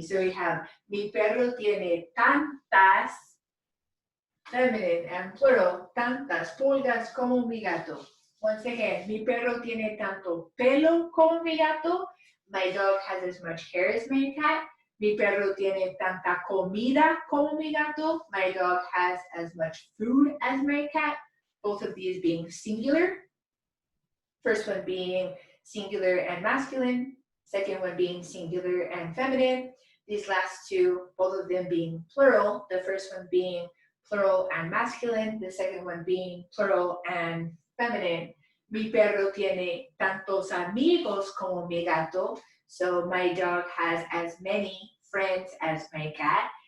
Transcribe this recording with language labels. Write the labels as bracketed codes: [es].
[en] So we have, [es] mi perro tiene tantas, [en] feminine and plural, [es] tantas pulgas como mi gato. [en] Once again, [es] mi perro tiene tanto pelo como mi gato. [en] My dog has as much hair as my cat. [es] Mi perro tiene tanta comida como mi gato. [en] My dog has as much food as my cat. Both of these being singular. First one being singular and masculine. Second one being singular and feminine. These last two, both of them being plural. The first one being plural and masculine. The second one being plural and feminine. [es] Mi perro tiene tantos amigos como mi gato. [en] So my dog has as many friends as my cat.